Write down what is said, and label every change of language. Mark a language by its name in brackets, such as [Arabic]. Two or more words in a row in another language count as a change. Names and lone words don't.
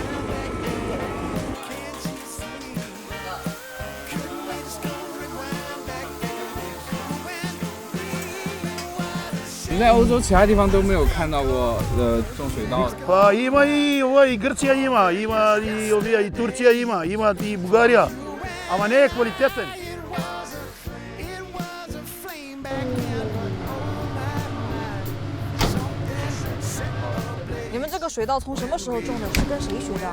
[Chinese] 你在欧洲其他地方都没有看到过种水稻。 [Macedonian] Па има и ова и Грција има и овие и Турција има и Бугарија. Ама не е квалитетен. [Chinese] 你们这个水稻从什么时候种的？是跟谁学的？